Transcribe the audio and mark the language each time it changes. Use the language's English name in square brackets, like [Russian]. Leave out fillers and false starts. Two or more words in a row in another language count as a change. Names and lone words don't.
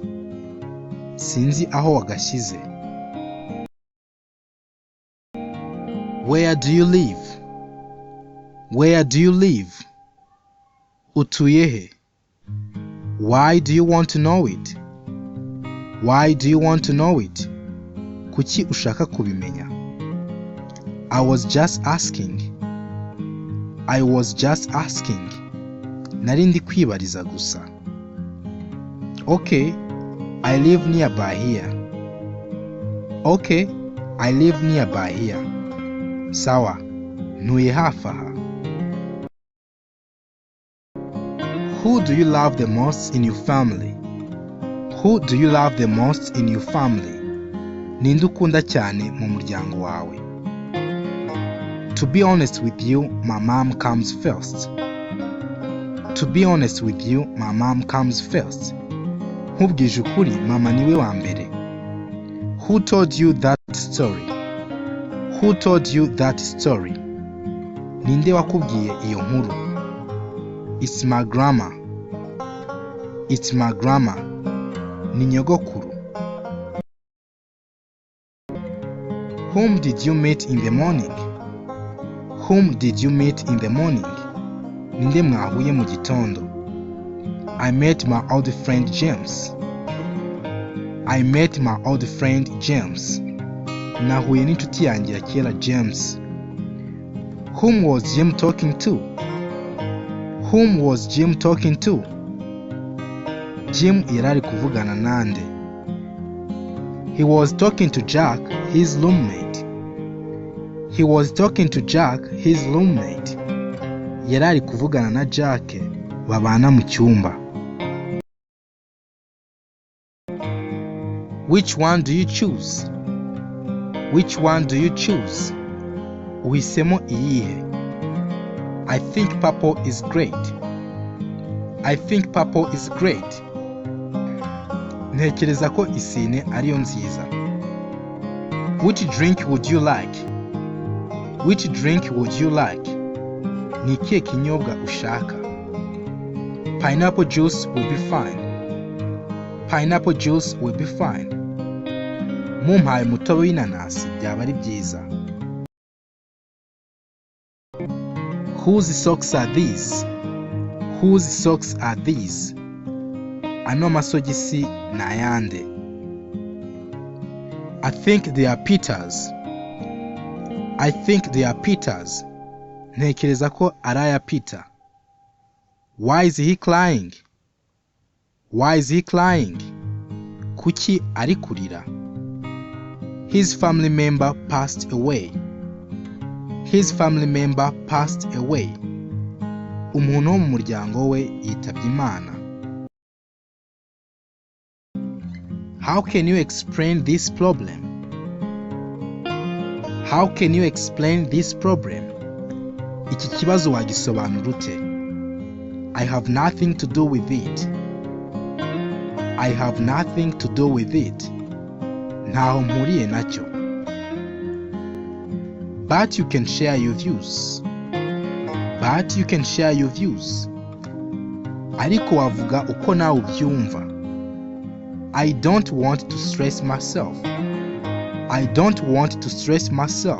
[Kinyarwanda] Sinzi aho wagashyize. [English] Where do you live? Where do you live? [Kinyarwanda] Utuye he? [English] Why do you want to know it? Why do you want to know it? [Kinyarwanda] Kuki ushaka kubimenya? [English] I was just asking. I was just asking. [Kinyarwanda] Nari ndi kwibariza gusa. [English] Okay, I live nearby here. Okay, I live nearby here. [Kinyarwanda] Sawa, ntuye hafi aha. [English] Who do you love the most in your family? Who do you love the most in your family? [Kinyarwanda] Ninde ukunda cyane mu muryango wawe? [English] To be honest with you, my mom comes first. To be honest with you, my mom comes first. [Kinyarwanda] Nkubwije ukuri, mama niwe wa mbere. [English] Who told you that story? Who told you that story? [Kinyarwanda] Ninde wakubwiye iyo nkuru? [English] It's my grandma. It's my grandma. [Kinyarwanda] Ni nyogokuru. [English] Whom did you meet in the morning? Whom did you meet in the morning? [Kinyarwanda] Ninde mwahuye mu gitondo? [English] I met my old friend James. I met my old friend James. [Kinyarwanda] Nahuye n'inshuti yanjye ya kera James. [English] Whom was Jim talking to? Whom was Jim talking to? [Kinyarwanda] Jim yarari kuvugana nande? [English] He was talking to Jack, his roommate. He was talking to Jack, his roommate. [Kinyarwanda] Yarari kuvugana na Jack, babana mu cyumba. [English] Which one do you choose? Which one do you choose? [Kinyarwanda] Uhisemo iyihe? [English] I think purple is great. I think purple is great. [Kinyarwanda] Ntekereza ko isine ariyo nziza. [English] Which drink would you like? Which drink would you like? [Kinyarwanda] Ni ikihe kinyobwa ushaka? [English] Pineapple juice will be fine. Pineapple juice will be fine. [Kinyarwanda] Mumpaye umutobe w'inanasi byaba ari byiza. [English] Whose socks are these? Whose socks are these? [Kinyarwanda] Ano masogisi ni ayande. [English] I think they are Peter's. I think they are Peter's. [Kinyarwanda] Ntekereza ko ari aya Peter. [English] Why is he crying? Why is he crying? [Kinyarwanda] Kuki ari kurira? [English] His family member passed away. His family member passed away. [Kinyarwanda] Umuntu wo mu muryango we yitabye Imana. [English] How can you explain this problem? How can you explain this problem? [Kinyarwanda] Iki kibazo wagisobanura ute? [English] I have nothing to do with it. I have nothing to do with it. [Kinyarwanda] Ntaho mpuriye nacyo. [English] But you can share your views. But you can share your views. [Kinyarwanda] Ariko wavuga uko nawe ubyumva. [English] I don't want to stress myself. I don't want to stress myself.